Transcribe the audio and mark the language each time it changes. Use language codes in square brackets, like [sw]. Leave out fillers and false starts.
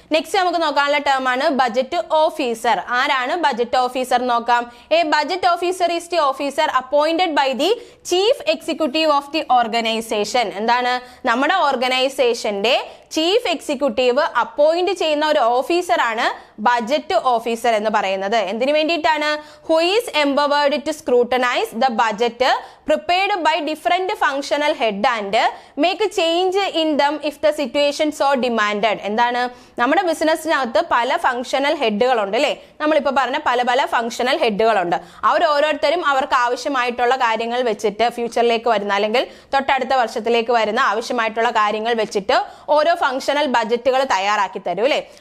[ml] Next നമുക്ക് നോക്കാനുള്ള term ആണ് ബജറ്റ് ഓഫീസർ. ആരാണ് ബജറ്റ് ഓഫീസർ നോക്കാം. [en] Budget officer is the officer appointed by the chief executive of the organisation. [ml] എന്താണ്, നമ്മുടെ ഓർഗനൈസേഷന്റെ ചീഫ് എക്സിക്യൂട്ടീവ് അപ്പോയിന്റ് ചെയ്യുന്ന ഒരു ഓഫീസറാണ് ബജറ്റ് ഓഫീസർ എന്ന് പറയുന്നത്. എന്തിനു വേണ്ടിയിട്ടാണ്, [en] Who is empowered to scrutinise the budget prepared by different functional head and make a change in them if the situation so demanded. [ml] എന്താണ്, നമ്മുടെ ബിസിനസ്സിനകത്ത് പല ഫങ്ഷണൽ ഹെഡുകൾ ഉണ്ട് അല്ലേ. നമ്മളിപ്പോൾ പറഞ്ഞ പല ഫങ്ഷണൽ ഹെഡുകളുണ്ട്. അവർ ഓരോരുത്തരും അവർക്ക് ആവശ്യമായിട്ടുള്ള കാര്യങ്ങൾ വെച്ചിട്ട് ഫ്യൂച്ചറിലേക്ക് വരുന്ന അല്ലെങ്കിൽ തൊട്ടടുത്ത വർഷത്തിലേക്ക് വരുന്ന ആവശ്യമായിട്ടുള്ള കാര്യങ്ങൾ വെച്ചിട്ട് ഓരോ ഫങ്ഷണൽ ബജറ്റുകൾ തയ്യാറാക്കി തരും അല്ലേ.